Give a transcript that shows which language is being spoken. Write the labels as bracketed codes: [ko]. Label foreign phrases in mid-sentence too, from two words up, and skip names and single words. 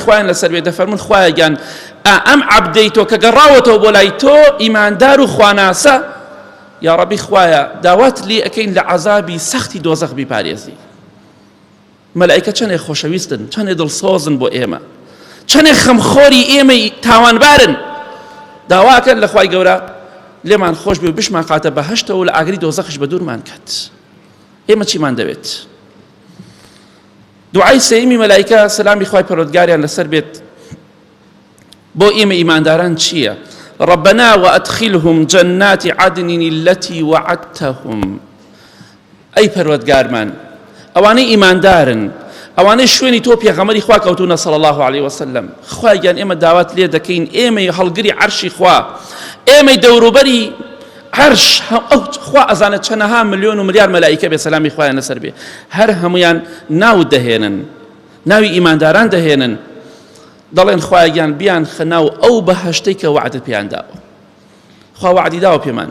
[ckb] خوایان لەسەر بێ دەفەرمون خوایەگیان ئەم عەبدەی تۆ کە گەڕاوەتەوە بۆ لای تۆ ئیماندار و خواناسە یا ڕەبی خوایە داوات لێ ئەکەین لە عەزابی سەختی دۆزەخ بیپارێزی مەلایکە چەندێک خۆشەویستن چەندێک دڵسۆزن بۆ ئێمە چەندێک خەمخۆری ئێمەی تاوانبارن داواکەن لە خوای گەورە لێمان خۆش بێ و بشمان قاتە بەهەشتەوە لە ئاگری دۆزەخش بە دوورمان کات ئێمە چیمان دەوێت دوعای سەیمی مەلایکە سەلامی خوای پەروەردگاریان لەسەر بێت بۆ ئێمە ئیمانداران چییە [ar] ربنا وأدخلهم جنات عدن التي وعدتهم أي [ckb] پەروەردگارمان ئەوانەی ئیماندارن ئەوانەی شوێنی تۆ پێغەمبەری خوا کەوتونە [ar] صلی الله عليه وسلم [ckb] خوایان ئێمە داوات لێ دەکەین ئێمەی هەڵگری عەرشی خوا ئێمەی دەوروبەری عەرش خوا ئەزانێت چەندەها ملیۆن و ملیار مەلایکە بێ سەلامی خوایان لەسەر بێ هەر هەمویان ناو دەهێنن ناوی ئیمانداران دەهێنن دەڵێن خوایان بیان خەناو ئەو بەهەشتەی کە وعدت پێیان داوە خوا وعدی داوە پێمان